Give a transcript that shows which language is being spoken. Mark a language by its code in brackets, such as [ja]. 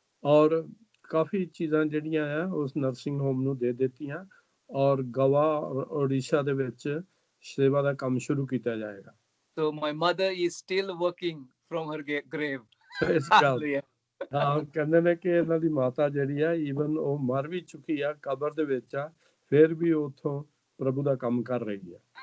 [pa] ਔਰ ਕਾਫੀ ਚੀਜ਼ਾਂ ਜਿਹੜੀਆਂ ਆ ਉਸ ਨਰਸਿੰਗ ਹੋਮ ਨੂੰ ਦੇ ਦਿੱਤੀਆਂ ਔਰ ਗਵਾ ਔਰ ਓਡੀਸ਼ਾ ਦੇ ਵਿੱਚ ਸੇਵਾ ਦਾ ਕੰਮ ਸ਼ੁਰੂ ਕੀਤਾ ਜਾਏਗਾ [en] So my mother is still working from her grave. Praise God. [pa] ਹਾਂ ਕਹਿੰਦੇ ਨੇ ਕਿ ਇਹਨਾਂ ਦੀ ਮਾਤਾ ਜਿਹੜੀ ਆ ਈਵਨ ਉਹ ਮਰ ਵੀ ਚੁੱਕੀ ਆ ਕਬਰ ਦੇ ਵਿੱਚ ਆ ਫਿਰ ਵੀ ਉਥੋਂ ਪ੍ਰਭੂ ਦਾ ਕੰਮ ਕਰ ਰਹੀ ਆ